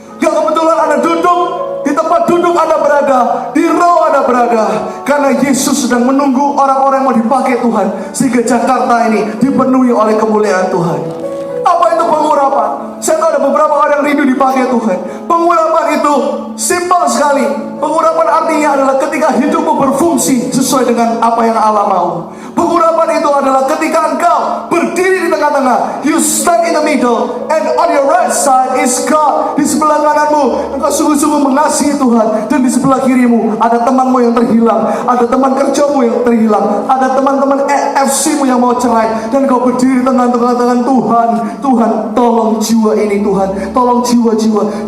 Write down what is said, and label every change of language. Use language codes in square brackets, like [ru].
[id] Gak kebetulan Anda duduk di tempat duduk Anda berada, di row Anda berada, karena Yesus sedang menunggu orang-orang yang mau dipakai Tuhan, sehingga Jakarta ini dipenuhi oleh kemuliaan Tuhan. Apa itu pengurapan? Saya tahu ada beberapa orang yang rindu dipakai Tuhan. Pengurapan itu simpel sekali. Pengurapan artinya adalah ketika hidupmu berfungsi sesuai dengan apa yang Allah mau. Pengurapan itu adalah ketika engkau berdiri di tengah-tengah. [en] You stand in the middle, and on your right side is God. [id] Di sebelah kananmu engkau sungguh-sungguh mengasihi Tuhan, dan di sebelah kirimu ada temanmu yang terhilang, ada teman kerjamu yang terhilang, ada teman-teman FC-mu yang mau cerai, dan kau berdiri di tengah-tengah Tuhan. Tuhan, tolong jiwa ini Tuhan, tolong jiwa-jiwa.